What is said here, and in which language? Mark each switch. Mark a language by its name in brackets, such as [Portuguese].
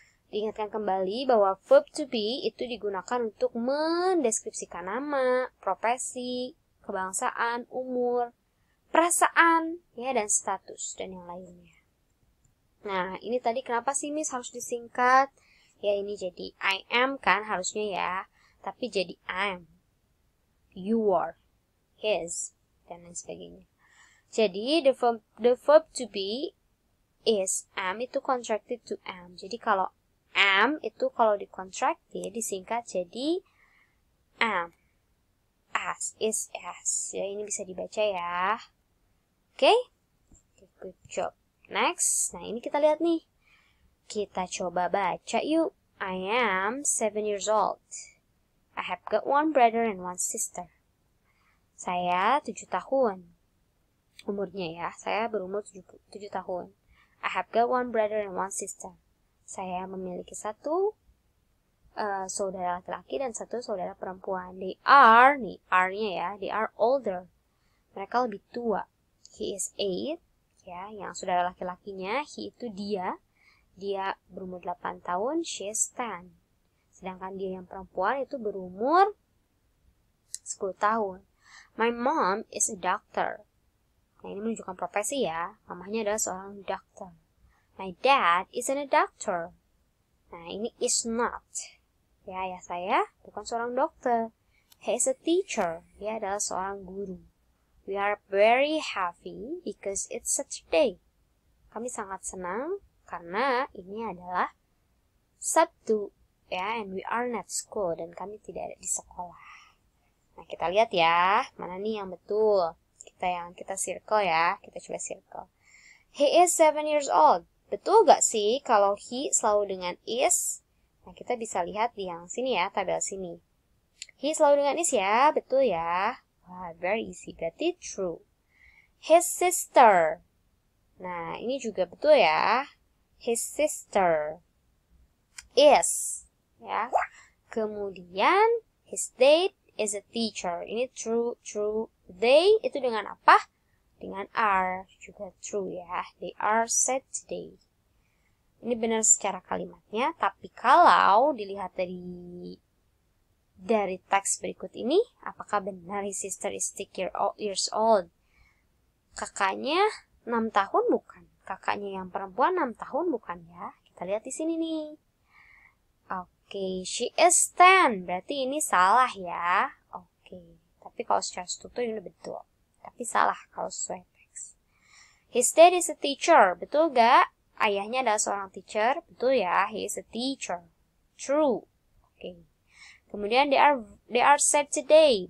[Indonesian] Diingatkan kembali bahwa verb to be itu digunakan untuk mendeskripsikan nama, profesi, kebangsaan, umur, perasaan, ya, dan status, dan yang lainnya. Nah, ini tadi kenapa sih Miss harus disingkat? Ya, ini jadi I am kan harusnya ya, tapi jadi I'm. [English] You are, his, [Indonesian] dan lain sebagainya. [English] Jadi, the verb to be is am itu contracted to am. [Indonesian] Jadi, kalau am itu kalau dicontracted disingkat jadi am. As, is, as. Ya, ini bisa dibaca ya. Oke? Good job. Next, nah ini kita lihat nih. Kita coba baca yuk. [English] I am 7 years old. I have got one brother and one sister. [Indonesian] Saya 7 tahun. Umurnya ya, saya berumur 7 tahun. [English] I have got one brother and one sister. [Indonesian] Saya memiliki satu saudara laki-laki dan satu saudara perempuan. [English] They are, [Indonesian] nih are-nya ya, [English] they are older. [Indonesian] Mereka lebih tua. [English] He is 8, [Indonesian] ya, yang saudara laki-lakinya, he itu dia berumur 8 tahun, [English] she is 10. [Indonesian] Sedangkan dia yang perempuan itu berumur 10 tahun. [English] My mom is a doctor. [Indonesian] Nah, ini menunjukkan profesi ya. Mamahnya adalah seorang dokter. [English] My dad isn't a doctor. [Indonesian] Nah, ini [English] is not. [Indonesian] Ya, ayah saya bukan seorang dokter. [English] He is a teacher. [Indonesian] Dia adalah seorang guru. [English] We are very happy because it's Saturday. [Indonesian] Kami sangat senang karena ini adalah Sabtu. Ya, [English] and we are not school. [Indonesian] Dan kami tidak ada di sekolah. Nah, kita lihat ya. Mana nih yang betul. Kita circle ya. Kita coba circle. [English] He is 7 years old. [Indonesian] Betul gak sih kalau he selalu dengan is? Nah, kita bisa lihat di yang sini ya, tabel sini. He selalu dengan is ya, betul ya. Wah, [English] very easy, [Indonesian] berarti true. [English] His sister. [Indonesian] Nah, ini juga betul ya. [English] His sister is. Ya. Kemudian, his dad is a teacher. [Indonesian] Ini true. They itu dengan apa? Dengan are, juga true ya. [English] They are sad today. [Indonesian] Ini benar secara kalimatnya, tapi kalau dilihat dari teks berikut ini, apakah benar [English] his sister is 6 years old? [Indonesian] Kakaknya 6 tahun bukan? Kakaknya yang perempuan 6 tahun bukan ya? Kita lihat di sini nih. Oke, she is 10. Berarti ini salah ya. Oke, tapi kalau secara struktur ini betul. Tapi salah kalau sesuai teks. [English] His dad is a teacher. [Indonesian] Betul gak? Ayahnya adalah seorang teacher. Betul ya, [English] he is a teacher. True. Oke. [Indonesian] Kemudian [English] they are sad today.